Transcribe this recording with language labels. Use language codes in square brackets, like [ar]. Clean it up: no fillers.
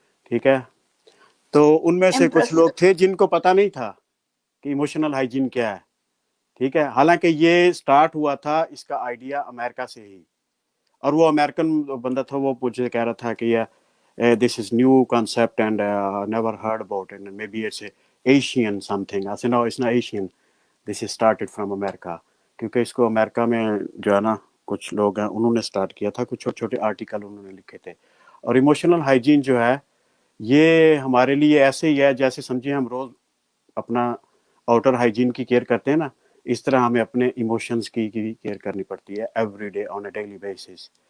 [ur] ٹھیک ہے، تو ان میں سے کچھ لوگ تھے جن کو پتہ نہیں تھا کہ ایموشنل ہائیجین کیا ہے. ٹھیک ہے، حالانکہ یہ سٹارٹ ہوا تھا اس کا آئیڈیا امریکہ سے ہی، اور وہ امریکن بندہ تھا، وہ مجھے کہہ رہا تھا کہ یہ [en] This is new concept and never heard about it, maybe it's Asian something. I said no, it's not Asian, this is started from America. [ur] کیونکہ اس کو امریکہ میں جو ہے نا کچھ لوگ ہیں انہوں نے سٹارٹ کیا تھا، کچھ چھوٹے چھوٹے آرٹیکل انہوں نے لکھے تھے. اور ایموشنل ہائیجین جو ہے یہ ہمارے لیے ایسے ہی ہے جیسے سمجھیں ہم روز اپنا آؤٹر ہائیجین کی کیئر کرتے ہیں نا، اس طرح ہمیں اپنے ایموشنز کی کیئر کرنی پڑتی ہے [en] Every day on a daily basis.